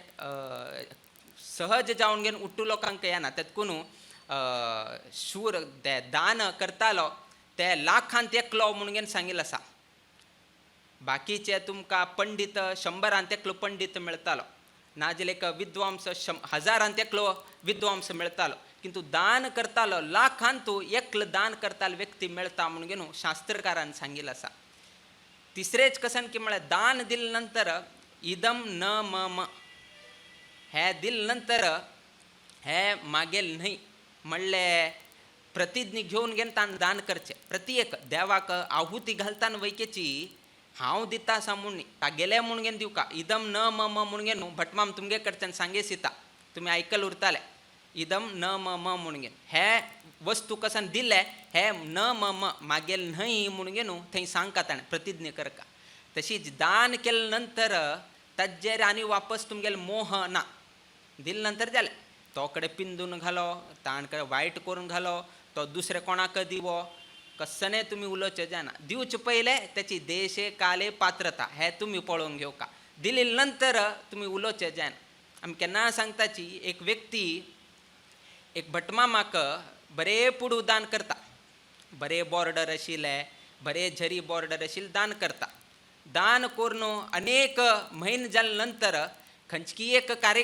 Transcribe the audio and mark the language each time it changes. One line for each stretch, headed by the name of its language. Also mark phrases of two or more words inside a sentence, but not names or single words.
Konkani: सहज जावन घेवन उट्टू लोकांक येना तेतकून शूर ते दान करतालो ते लाखांत एकलो म्हणून घेवन सांगिल्लो आसा बाकीचे तुमकां पंडीत 100 एकलो पंडीत मेळटालो नाजाल्यार एक विद्वांस 1000 एकलो विद्वांस मेळटालो किंतु दान करतालो लाखांत एकलो दान करतालो व्यक्ती मेळटा म्हणून घेवन शास्त्रकारान सांगिल्लो आसा तिसरेच कसन की म्हळ्यार दान दिले नंतर
Sanskrit: इदम न मम
Konkani: हे दिले नंतर हे मागेल न्हय म्हणले प्रतिज्ञा घेवन घेवन ताणें दान करचें प्रति एक देवाक आहुती घालताना वयकेची हांव दिता सा म्हणून तागेले म्हणून घेवन दिवका
Sanskrit: इदम न मम
Konkani: म्हणून घेवन भटमाम तुमगे कडच्यान सांगे सिता तुमी आयकल उरताले
Sanskrit: इदम न मम
Konkani: म्हणून घेवन हे वस्तू कसन दिले हे न मम मागेल न्हय म्हणून घेवन थंय सांगता ताणें प्रतिज्ञा करका तशीच दान केले नंतर ताजेर आनी वापस तुमगेले मोह ना दिले नंतर जालें तो कडेन पिंजून घालो ताण कडेन वायट करून घालो तो दुसरे कोणाक दिवो कसने तुमी उलोवचें जायना दिवचे पयले त्याची देशे काले पात्रता हे तुमी पळोवन घेवका दिले नंतर तुमी उलोवचें जायना आमी केन्ना सांगताची एक व्यक्ती एक भटमामाक बरे पुडू दान करता बरे बॉर्डर आशिल्ले बरे झरी बॉर्डर आशिल्ले दान करता दान करून अनेक म्हयने जाले नंतर खंयची एक